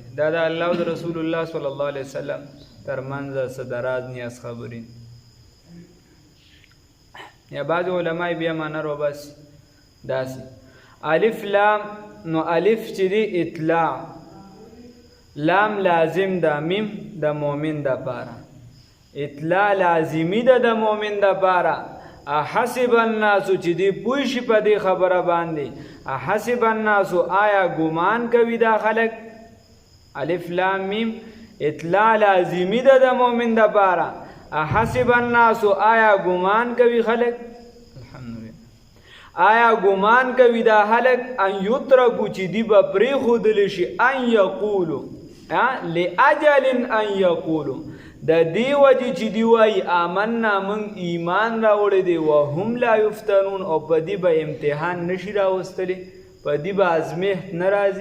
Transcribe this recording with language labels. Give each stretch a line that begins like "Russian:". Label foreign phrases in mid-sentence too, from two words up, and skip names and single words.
Pashto: دا د الله او د رسول الله
Arabic: صلی الله علیه وسلم
Pashto: ترمنځ څه د راز نیاز خبرې یا بعض علما بیا معنی روباسي داسې. الف لام نو الف چې دی اطلاع، لام لازم ده، میم د مؤمن د پاره، اطلاع لازمی ده د مؤمن د پاره.
Arabic: احسب الناس
Pashto: چې دی پوه شي په دې خبره باندې،
Arabic: احسب الناس
Pashto: آیا ګمان کوي دا خلک.
Arabic: الف لام میم
Pashto: اطلاع لازمی ده د مؤمن د پاره.
Arabic: احسب الناس
Pashto: آیا ګمان کوي خلک، آیا ګمان کوي دا خلک
Arabic: ان یترکو
Pashto: چې دی به پرېښودلی شي
Arabic: ان یقولو لاجل ان یقولو
Pashto: د دې وجې چې دی وایي آمنا موږ ایمان راوړی دی
Arabic: وهم لا یفتنون
Pashto: او په دې به امتحان نشي راوستلی، په دې به ازمیښت نه راځي.